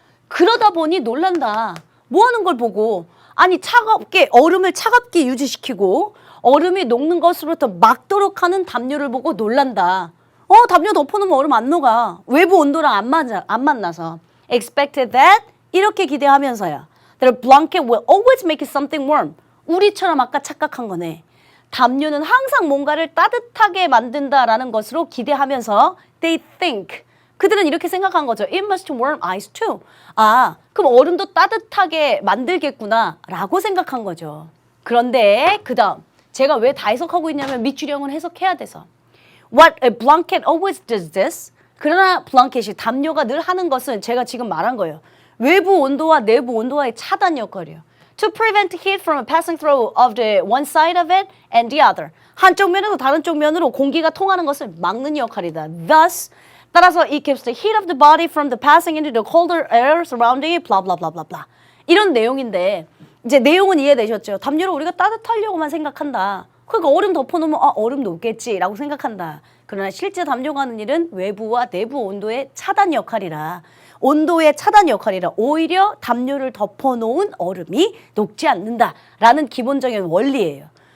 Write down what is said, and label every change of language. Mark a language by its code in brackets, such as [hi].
[ko] 그러다 보니 놀란다. 뭐 하는 걸 보고 아니 얼음을 차갑게 유지시키고 얼음이 녹는 것으로부터 막도록 하는 담요를 보고 놀란다. 담요 덮어놓으면 얼음 안 녹아. 외부 온도랑 안 만나서. [en] Expected that [ko] 이렇게 기대하면서요. [en] That a blanket will always make something warm. [ko] 우리처럼 아까 착각한 거네. 담요는 항상 뭔가를 따뜻하게 만든다라는 것으로 기대하면서 [en] they think. [ko] 그들은 이렇게 생각한 거죠. [en] It must warm ice too. [ko] 그럼 얼음도 따뜻하게 만들겠구나 라고 생각한 거죠. 그런데 그 다음 제가 왜 다 해석하고 있냐면 밑줄형은 해석해야 돼서. [en] What a blanket always does this. [ko] 그러나 블랑켓이 담요가 늘 하는 것은 제가 지금 말한 거예요. 외부 온도와 내부 온도와의 차단 역할이에요. [en] To prevent heat from passing through of the one side of it and the other. [ko] 한쪽 면에서 다른 쪽 면으로 공기가 통하는 것을 막는 역할이다. [en] Thus, [ko] 따라서 [en] it keeps the heat of the body from the passing into the colder air surrounding it. blah blah blah blah blah. [ko] 이런 내용인데 이제 내용은 이해되셨죠? 담요를 우리가 따뜻하려고만 생각한다. 그러니까 얼음 덮어놓으면 얼음 녹겠지라고 생각한다. 그러나 실제 담요가 하는 일은 외부와 내부 온도의 차단 역할이라 온도의 차단 역할이라 오히려 담요를 덮어놓은 얼음이 녹지 않는다라는 기본적인 원리예요.